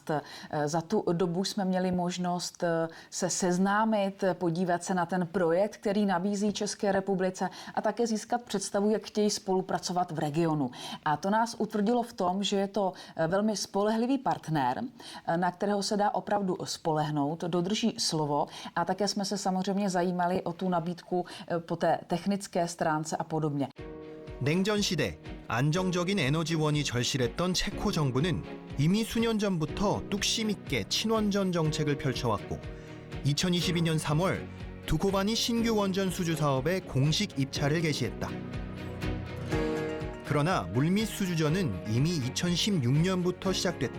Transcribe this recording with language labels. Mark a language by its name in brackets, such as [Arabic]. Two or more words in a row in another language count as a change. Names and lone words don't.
[Czech] Za tu dobu jsme měli možnost se seznámit, podívat se na ten projekt, který nabízí České republice a také získat představu, jak chtějí spolupracovat v regionu. A to nás utvrdilo v tom, že je to velmi spolehlivý partner, na kterého se dá opravdu spolehnout, dodrží slovo a také jsme se samozřejmě zajímali o tu nabídku po té technické stránce a podobně. [Korean] 냉전 시대 안정적인 에너지원이 절실했던 체코 정부는 이미 수년 전부터 뚝심 있게 친원전 정책을 펼쳐왔고 2022년 3월 두코바니 신규 원전 수주 사업에 공식 입찰을 개시했다. 그러나 물밑 수주전은 이미 2016년부터 시작됐다.